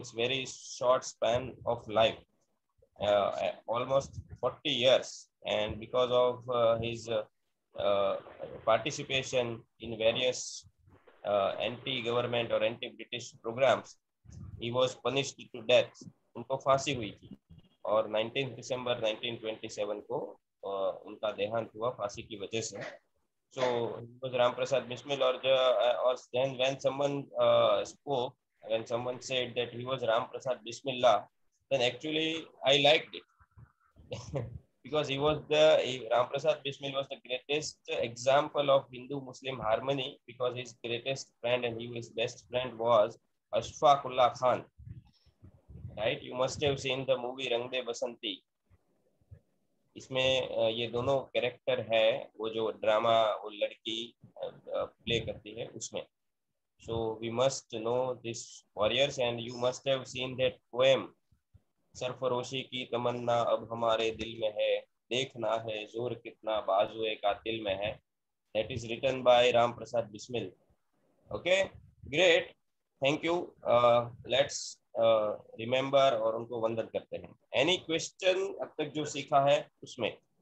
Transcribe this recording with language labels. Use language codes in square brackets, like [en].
[en] Means very short span of life, almost 40 years. And because of his participation in various anti-government or anti-British programs, he was punished to death. [hi] उनको फांसी हुई थी और 19 दिसंबर 1927 को उनका देहांत हुआ फांसी की वजह से. [en] So he was Ram Prasad Bismil. Or then when someone spoke, when someone said that he was Ram Prasad Bismillah, then actually I liked it because Ram Prasad Bismil was the greatest example of Hindu-Muslim harmony, because his greatest friend and his best friend was Ashfaq Ullah Khan. Right? You must have seen the movie Rang De Basanti. [hi] इसमें ये दोनों character है, वो जो drama वो लड़की play करती है उसमें. [en] So we must know these warriors and you must have seen that poem, [hi] सरफरोशी की तमन्ना अब हमारे दिल में है, देखना है जोर कितना बाजुए कातिल में है. [en] That is written by Ram Prasad Bismil. Okay, great. Thank you. Let's remember [hi] और उनको वंदन करते हैं. [en] any question [hi] अब तक जो सीखा है उसमें?